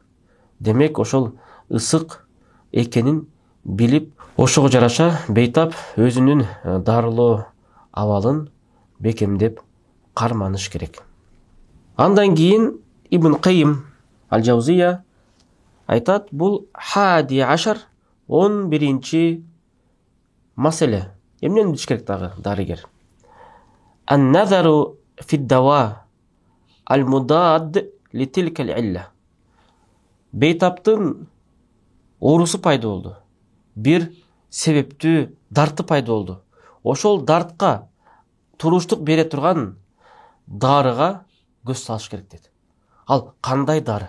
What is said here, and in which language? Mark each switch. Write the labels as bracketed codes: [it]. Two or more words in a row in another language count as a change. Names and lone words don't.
[ky] Демек, ошол ысык экенин билип, ошого жараша бейтап өзүнүн дарылоо абалын бекемдеп карманыш керек. Андан кийин Ибн Кайим Аль-Жаузия айтат, бул [ar] حادي عشر [ky] 11-чи маселе. Эмнени билиш керек дагы дарыгер? [ar] النظر في الدواء المضاد لتلك العلة. [ky] Бейтаптын оорусу пайда болду. Бир себептүү дарты пайда болду. Ошол дартка туруштук бере турган дарыга көз салыш керек дейт. Ал кандай дары?